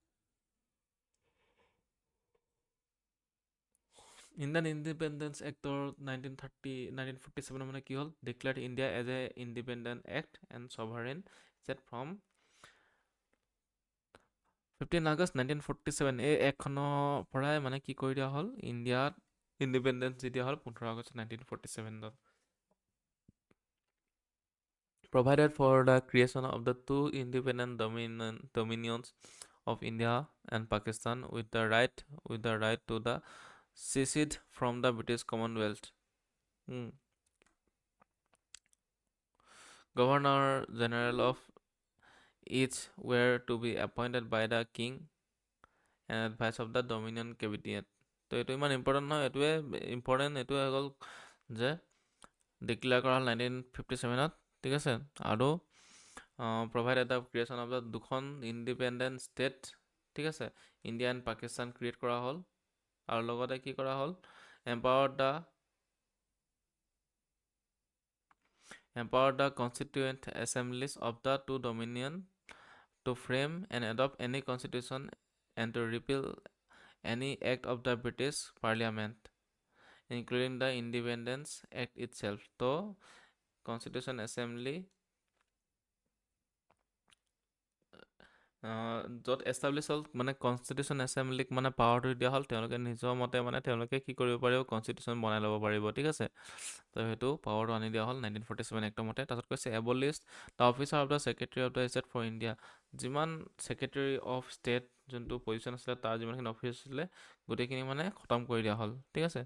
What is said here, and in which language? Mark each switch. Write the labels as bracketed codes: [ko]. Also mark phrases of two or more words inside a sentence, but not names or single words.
[as] ইণ্ডিয়ান ইণ্ডিপেণ্ডেন্স এক্টৰ 1947 মানে কি হ'ল [en] declared India as a independent act and sovereign state from 15 August 1947 [as] এই এক্টখনৰ পৰাই মানে কি কৰি দিয়া হ'ল ইণ্ডিয়াত ইণ্ডিপেণ্ডেন্স দি দিয়া হ'ল 15 আগষ্ট 1947 [en] provided for the creation of the two independent dominions of India and Pakistan with the right to the secede from the British Commonwealth. Hmm. Governor General of each were to be appointed by the King and advice of the Dominion Cabinet. [as] তো এইটো ইমান ইম্পৰ্টেণ্ট নহয়, এইটোৱে ইম্পৰ্টেণ্ট এইটোৱে হৈ গ'ল যে ডিক্লেয়াৰ কৰা হ'ল 1957 ঠিক আছে। আৰু [en] provided the creation of the [as] দুখন [en] independent state [as] ঠিক আছে ইণ্ডিয়া এণ্ড পাকিস্তান ক্ৰিয়েট কৰা হ'ল। আৰু লগতে কি কৰা হ'ল [en] empowered the constituent assemblies of the two dominion to frame and adopt any constitution and to repeal any act of the British Parliament, including the Independence Act itself. [as] So, Constitution Assembly য'ত এষ্টাব্লিছ হ'ল মানে কনষ্টিটিউশ্যন এছেম্বলিক মানে পাৱাৰটো দিয়া হ'ল, তেওঁলোকে নিজৰ মতে মানে তেওঁলোকে কি কৰিব পাৰিব কনষ্টিটিউশ্যন বনাই ল'ব পাৰিব ঠিক আছে। তো সেইটো পাৱাৰটো আনি দিয়া হ'ল 1947 এক্টৰ মতে। তাৰপিছত কৈছে [en] abolished the officer of the secretary of the state for India, [as] যিমান [en] secretary of state [as] যোনটো পজিশ্যন আছিলে তাৰ যিমানখিনি অফিচ আছিলে গোটেইখিনি মানে খতম কৰি দিয়া হ'ল ঠিক আছে।